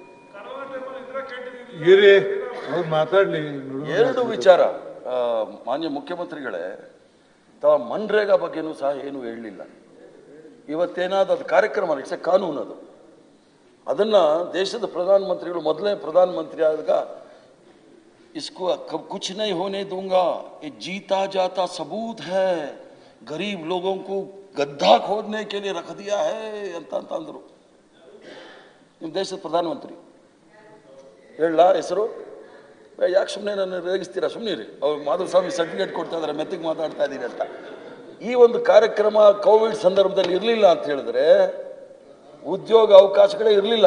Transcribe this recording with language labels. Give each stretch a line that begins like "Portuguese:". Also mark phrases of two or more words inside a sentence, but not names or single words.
Kannada: ಅವ್ರು ಮಾತಾಡ್ಲಿ. 2 ವಿಚಾರ. ಮಾನ್ಯ ಮುಖ್ಯಮಂತ್ರಿಗಳೇ, ತಾವು ಮನ್ರೇಗಾ ಬಗ್ಗೆನೂ ಸಹ ಏನು ಹೇಳಲಿಲ್ಲ. ಇವತ್ತೇನಾದ್ರು ಅದು ಕಾರ್ಯಕ್ರಮ,
English: it's a
Kannada: ಕಾನೂನು ಅದು. ಅದನ್ನ ದೇಶದ ಪ್ರಧಾನಮಂತ್ರಿಗಳು ಮೊದಲನೇ ಪ್ರಧಾನಮಂತ್ರಿ ಆದಾಗ
Hindi: इसको कुछ नहीं होने दूंगा, ये जीता जाता सबूत है, गरीब लोगों को गड्ढा खोदने के लिए रख दिया
Kannada: है ಅಂತ ಅಂದ್ರು. ನಿಮ್ಮ ದೇಶದ ಪ್ರಧಾನಮಂತ್ರಿ ಹೇಳ ಹೆಸರು ಯಾಕೆ ಸುಮ್ಮನೆ ನನ್ನ ರೇಗಿಸ್ತೀರಾ? ಸುಮ್ಮನಿರಿ. ಅವ್ರು ಮಾಧುಸ್ವಾಮಿ ಸರ್ಟಿಫಿಕೇಟ್ ಕೊಡ್ತಾ ಇದ್ದಾರೆ, ಮೆತ್ತಿಗೆ ಮಾತಾಡ್ತಾ ಇದ್ದೀನಿ ಅಂತ. ಈ ಒಂದು ಕಾರ್ಯಕ್ರಮ ಕೋವಿಡ್ ಸಂದರ್ಭದಲ್ಲಿ ಇರಲಿಲ್ಲ ಅಂತ ಹೇಳಿದ್ರೆ ಉದ್ಯೋಗ ಅವಕಾಶಗಳೇ ಇರಲಿಲ್ಲ.